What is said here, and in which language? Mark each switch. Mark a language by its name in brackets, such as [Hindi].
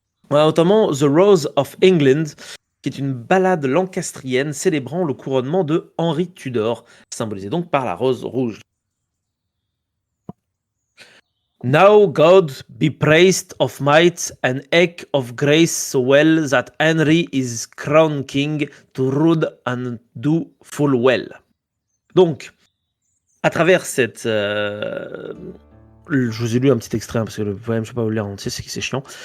[French] On a notamment The Rose of England, qui est une ballade lancastrienne célébrant le couronnement de Henri Tudor, symbolisé donc par la rose rouge. [English] Now God be praised of might and eke of grace so well that Henry is crowned king to rule and do full well. [French] Donc, à travers cette... je vous ai lu un petit extrait, parce que le poème, je ne vais pas vous le lire entier, c'est chiant.